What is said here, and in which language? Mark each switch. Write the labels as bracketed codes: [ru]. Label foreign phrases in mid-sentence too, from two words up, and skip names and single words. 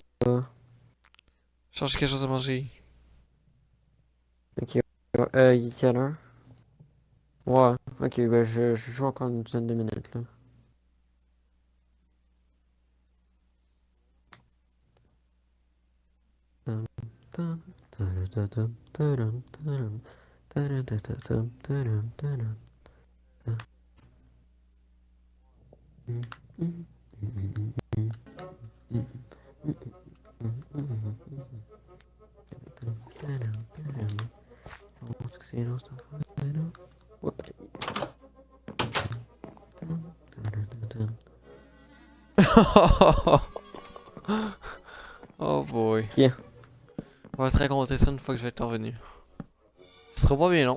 [fr] Cherche quelque chose à manger. Ok. Il est quelle heure? Ouais, ok, ben je joue encore une dizaine de minutes, là. Tum, tum, tadadadum, tadam, tadam, tadadadadum, tadam, tadam, tadam. Mm, mm, mm, mm, mm, mm, mm, mm, tadam, tadam, tadam. [es] Vamos que se nos está fuera. Ok. Tum, tadadadum. [en] Oh boy. Yeah. [fr] On va te raconter ça une fois que je vais être revenu. Ce sera pas bien long.